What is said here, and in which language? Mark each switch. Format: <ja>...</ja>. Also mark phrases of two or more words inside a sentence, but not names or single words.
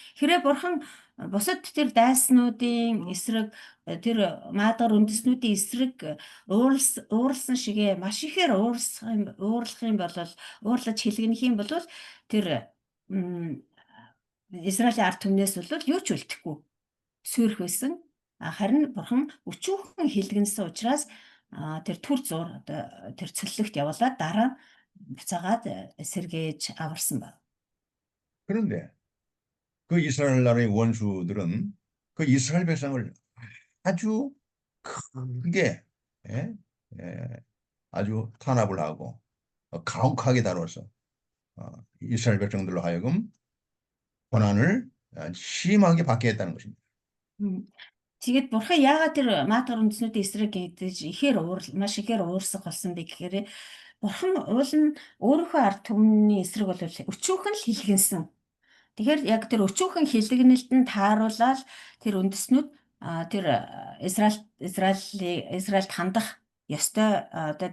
<mn>Хэрэг бурхан бусад тэр дайснуудын эсрэг тэр маадгар үндэснүүдийн эсрэг уурлсан шигээ маш ихээр уурлах юм бол уурлаж хилгэнэх юм бол тэр Израилийн ард түмнээс бол юу ч үлдэхгүй сүйрх байсан. Харин бурхан өчүүхэн хилгэнсэн учраас тэр түр зуур одоо тэр цөллөгт явуулаад дараа буцаагаад сэргээж аварсан байна.</mn> <ko>그런데 그 이스라엘 나라의 원수들은 그 이스라엘 백성을 아주 크게 아주 탄압을 하고 가혹하게 다뤄서 이스라엘 백성들로 하여금 고난을 심하게 받게 했다는 것입니다.</ko> <mn>Тэгээд бурхан яагаад тэр маадгар үндэснүүдийн эсрэг гэдэг ихээр маш ихээр уурсах болсон бэ гэхээр бурхан уул нь өөрийнхөө ард түмний эсрэг бол өчүүхэн л хилгэнсэн. Тэгэхээр яг тэр өчүүхэн хилэгнэлт нь тааруулаад тэр үндэснүүд тэр Израильд хандах ёстой одоо</mn>